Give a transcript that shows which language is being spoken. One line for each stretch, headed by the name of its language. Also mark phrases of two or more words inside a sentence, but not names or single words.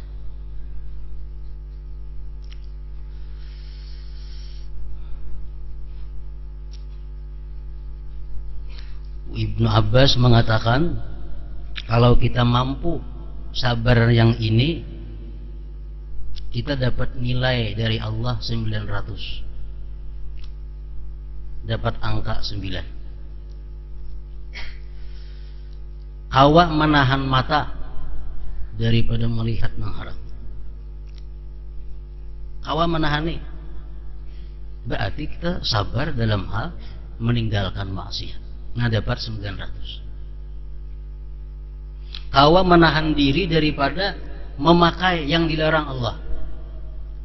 Indonesian: Ibnu Abbas mengatakan, kalau kita mampu sabar yang ini, kita dapat nilai dari Allah 900. Dapat angka 9.
Banjar: Awak menahan mata daripada melihat yang haram. Awak menahani, berarti kita sabar dalam hal meninggalkan maksiat. Nah, dapat 900. Kawa menahan diri daripada memakai yang dilarang Allah.